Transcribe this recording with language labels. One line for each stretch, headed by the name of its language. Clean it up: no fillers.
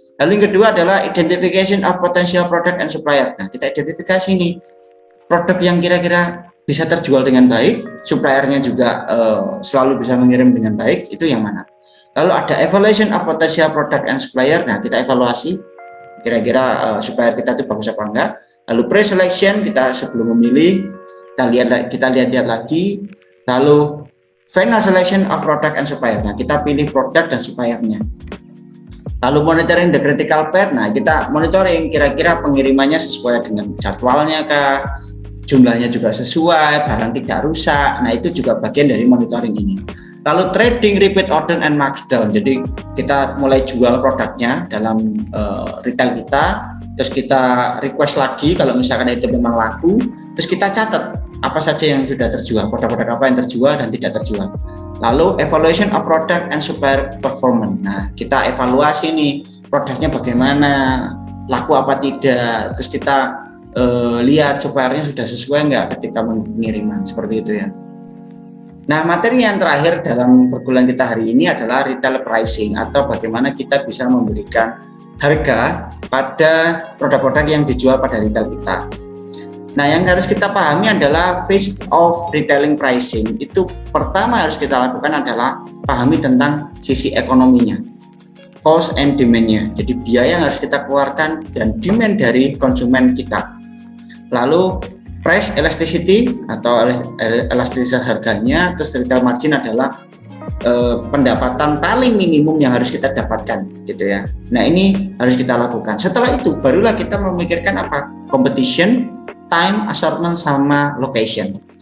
Indonesian: Lalu yang kedua adalah
English: identification of potential product and supplier.
Indonesian: Nah, kita identifikasi nih produk yang kira-kira bisa terjual dengan baik, suppliernya juga selalu bisa mengirim dengan baik, itu yang mana. Lalu ada
English: evaluation of potential product and supplier.
Indonesian: Nah, kita evaluasi kira-kira supplier kita itu bagus apa enggak. Lalu pre-selection, kita sebelum memilih kita lihat lagi. Lalu
English: Final selection of product and supplier.
Indonesian: Nah, kita pilih produk dan suppliernya.
English: Lalu monitoring the critical path.
Indonesian: Nah, kita monitoring kira-kira pengirimannya sesuai dengan jadwalnya kah, jumlahnya juga sesuai, barang tidak rusak. Nah, itu juga bagian dari monitoring ini.
English: Lalu trading, repeat order, and markdown.
Indonesian: Jadi kita mulai jual produknya dalam retail kita, terus kita request lagi kalau misalkan itu memang laku, terus kita catat apa saja yang sudah terjual, produk-produk apa yang terjual dan tidak terjual.
English: Lalu evaluation of product and supplier performance.
Indonesian: Nah, kita evaluasi nih produknya bagaimana, laku apa tidak, terus kita lihat suppliernya sudah sesuai nggak ketika pengiriman, seperti itu ya. Nah, materi yang terakhir dalam perkuliahan kita hari ini adalah retail pricing, atau bagaimana kita bisa memberikan harga pada produk-produk yang dijual pada retail kita. Nah, yang harus kita pahami adalah
English: phase of retailing pricing.
Indonesian: Itu pertama harus kita lakukan adalah pahami tentang sisi ekonominya,
English: cost and demand-
Indonesian: nya. Jadi biaya yang harus kita keluarkan dan demand dari konsumen kita. Lalu price elasticity atau elastisitas harganya, terus retail margin adalah pendapatan paling minimum yang harus kita dapatkan, gitu ya. Nah, ini harus kita lakukan. Setelah itu barulah kita memikirkan apa?
English: Competition, time, assortment, sama location.